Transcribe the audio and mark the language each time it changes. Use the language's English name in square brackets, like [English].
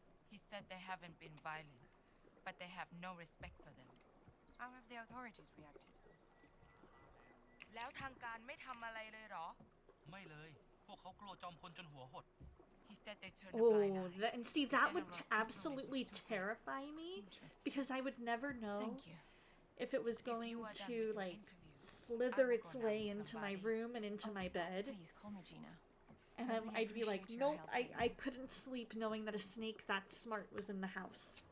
[English] He said they haven't been violent, but they have no respect for them. How have the authorities reacted? [Thai] แล้วทางการไม่ทำอะไรเลยเหรอ ไม่เลย พวกเขากลัวจอมพลจนหัวหด [English] He said they turned a blind Oh, eye. and see, that would absolutely terrify me because I would never know if it was going to, like, slither its way into my room and into my bed. Please call me Gina. And I'd be like, nope, I couldn't sleep knowing that a snake that smart was in the house.